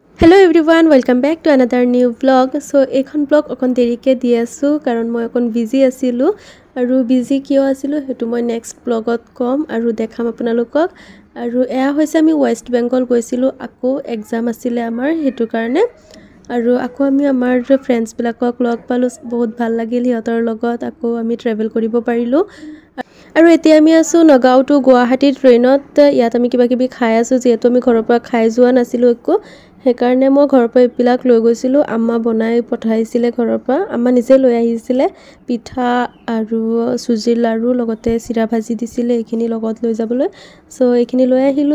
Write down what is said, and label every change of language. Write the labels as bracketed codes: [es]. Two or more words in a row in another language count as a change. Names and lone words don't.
[en] Hello everyone, welcome back to another new vlog. [as] So এইখন vlog অকণ দেৰিকৈ দি আছো কাৰণ মই অকণ busy আছিলো আৰু busy কিয় আছিলো সেইটো মই next vlogত ক'ম আৰু দেখুৱাম আপোনালোকক আৰু এয়া হৈছে আমি West Bengal গৈছিলো একো exam আছিল আমাৰ সেইটো কাৰণে আৰু একো আমি আমাৰ friends বিলাকক লগ পালো বহুত ভাল লাগিল সিহঁতৰ লগত একো আমি travel কৰিব পাৰিলো আৰু এতিয়া আমি আছো নগাঁও টু গুৱাহাটী ট্ৰেইনত ইয়াত আমি কিবা কিবি খাই আছো যেহেতু আমি ঘৰৰ পৰা খাই যোৱা নাছিলো একো হেকাৰণে মই ঘৰৰ পৰা ইবিলাক লৈ গৈছিলো আম্মা বনাই পঠাইছিলে ঘৰৰ পৰা আম্মা নিজে লৈ আহিছিলে পিঠা আৰু সুজিৰ লাৰু লগতে চিৰা ভাজি দিছিলে এখিনি লগত লৈ যাবলৈ সো এখিনি লৈ আহিলো